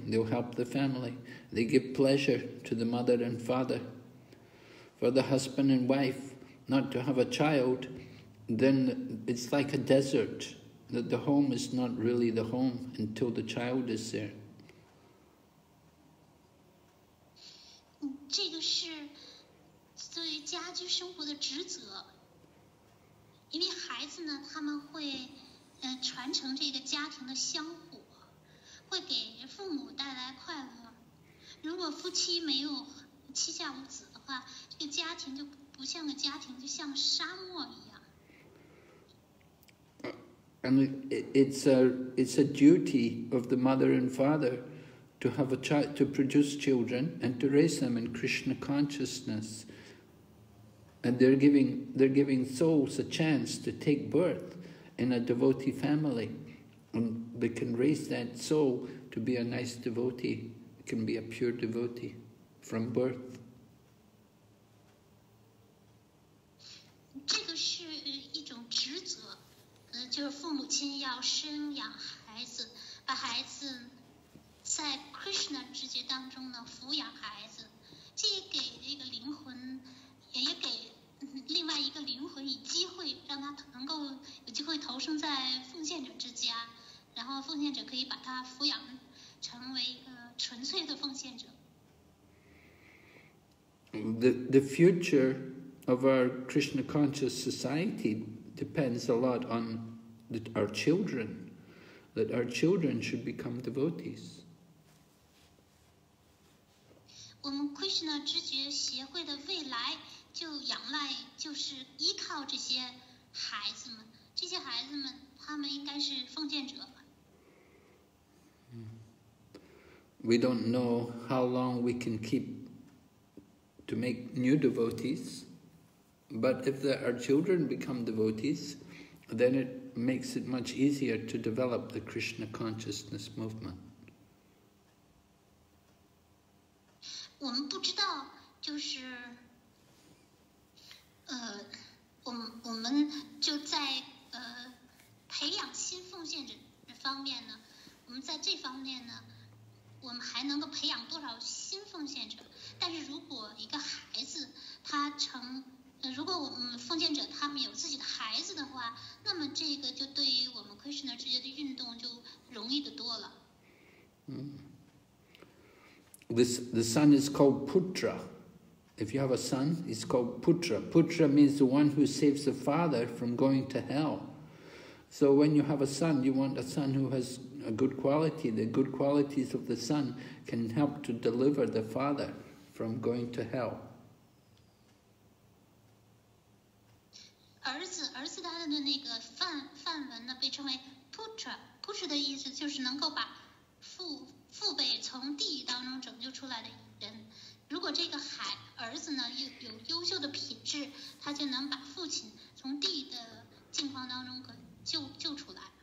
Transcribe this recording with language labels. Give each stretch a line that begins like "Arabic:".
English: They'll help the family. They give pleasure to the mother and father. For the husband and wife not to have a child, then it's like a desert, that the home is not really the home until the child is there.
Chinese: 这个是对于家居生活的职责，因为孩子呢，他们会传承这个家庭的香火，会给父母带来快乐。如果夫妻没有膝下无子的话，这个家庭就不像个家庭，就像沙漠一样。
English: And it's a duty of the mother and father to have a child, to produce children and to raise them in Krishna consciousness. And they're giving souls a chance to take birth in a devotee family, and they can raise that soul to be a nice devotee. It can be a pure devotee from birth.
Chinese: 这个是一种职责，就是父母亲要生养孩子，把孩子在 Krishna 直觉当中呢抚养孩子，这也给这个灵魂，也给另外一个灵魂以机会，让他能够有机会投生在奉献者之家，然后奉献者可以把他抚养成为一个纯粹的奉献者。
English: The future of our Krishna conscious society depends a lot on our children, that our children should become devotees.
Chinese: 我们 Krishna 知觉协会的未来就仰赖，就是依靠这些孩子们。这些孩子们，他们应该是奉献者。
English: We don't know how long we can keep to make new devotees, but if our children become devotees, then it makes it much easier to develop the Krishna consciousness movement.
Chinese: 我们不知道，就是我们就在培养新奉献者方面呢，我们在这方面呢，我们还能够培养多少新奉献者？但是如果一个孩子他如果我们奉献者他们有自己的孩子的话，那么这个就对于我们 Krishna 直觉的运动就容易得多了。
English: The son is called Putra. If you have a son, he's called Putra. Putra means the one who saves the father from going to hell. So when you have a son, you want a son who has a good quality. The good qualities of the son can help to deliver the father from going to hell.
Chinese: 儿子他的那个梵文呢被称为 Putra 的意思就是能够把父辈从地狱当中拯救出来的人。如果这个儿子呢有优秀的品质，他就能把父亲从地狱的境况当中救出来。